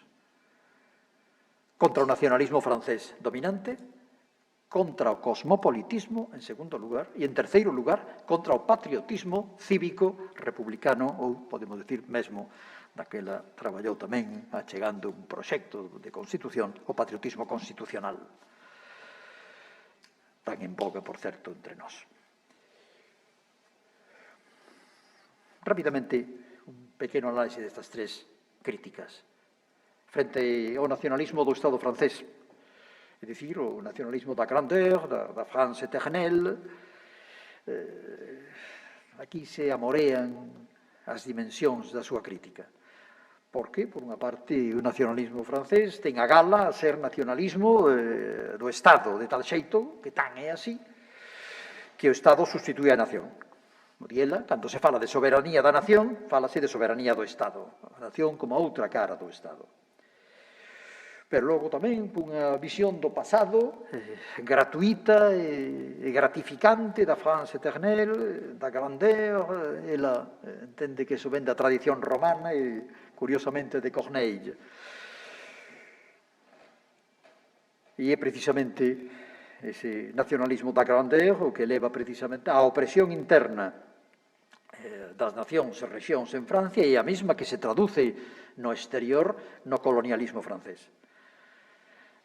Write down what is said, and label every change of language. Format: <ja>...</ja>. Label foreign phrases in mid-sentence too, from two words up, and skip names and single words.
<gl>Contra o nacionalismo francés dominante, contra o cosmopolitismo, en segundo lugar, e, en terceiro lugar, contra o patriotismo cívico republicano, ou, podemos decir, mesmo, daquela traballou tamén achegando un proxecto de constitución, o patriotismo constitucional, tan en boga, por certo, entre nós. Rápidamente, un pequeno análise destas tres críticas frente ao nacionalismo do Estado francés, é dicir, o nacionalismo da grandeur, da</gl> <fr>France éternelle.</fr> <gl>Aquí se amorean as dimensións da súa crítica. Porque, por unha parte, o nacionalismo francés ten a gala a ser nacionalismo do Estado, de tal xeito, que tan é así, que o Estado substitúe a nación. Muriela, cando se fala de soberanía da nación, fálase de soberanía do Estado. A nación como outra cara do Estado. Pero logo tamén unha visión do pasado gratuita e gratificante da</gl> <fr>France éternelle,</fr> <gl>da grandeur. Ela entende que iso ven da tradición romana e, curiosamente, de Corneille. E é precisamente ese nacionalismo da grandeur o que leva precisamente á opresión interna das nacións e rexións en Francia e a mesma que se traduce no exterior no colonialismo francés.</gl>